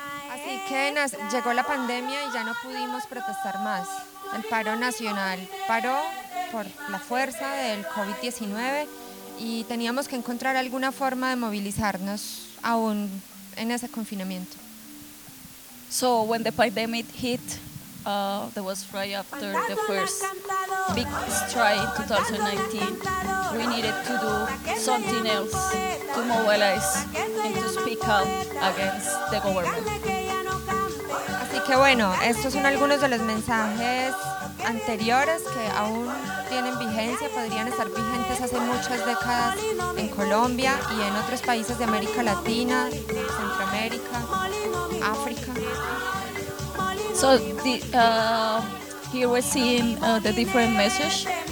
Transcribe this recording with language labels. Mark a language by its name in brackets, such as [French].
[Spanish] Así que llegó la pandemia y ya no pudimos protestar más. El paro nacional paró por la fuerza del COVID-19 y teníamos que encontrar alguna forma de movilizarnos aún en ese confinamiento. [English] So when the pandemic hit, That was right after the first big strike in 2019. We needed to do something else to mobilize and to speak out against the government. [Spanish] Así que bueno, estos son algunos de los mensajes anteriores que aún tienen vigencia, podrían estar vigentes hace muchas décadas en Colombia y en otros países de América Latina, Centroamérica, África. [English] So the, here we're seeing the different message.